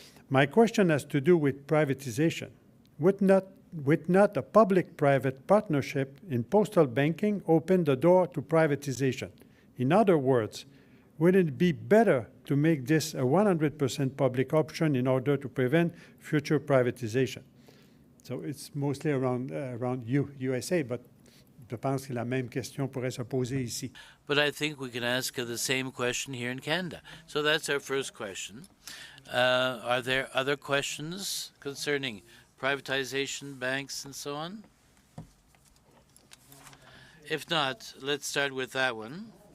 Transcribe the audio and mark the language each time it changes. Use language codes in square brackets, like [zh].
[en] My question has to do with privatization. Would not a public-private partnership in postal banking open the door to privatization? In other words, would it be better to make this a 100% public option in order to prevent future privatization? So it's mostly around USA, but [fr] je pense que la même question pourrait se poser ici. [en] But I think we can ask the same question here in Canada. So that's our first question. Are there other questions concerning privatization, banks, and so on? If not, let's start with that one.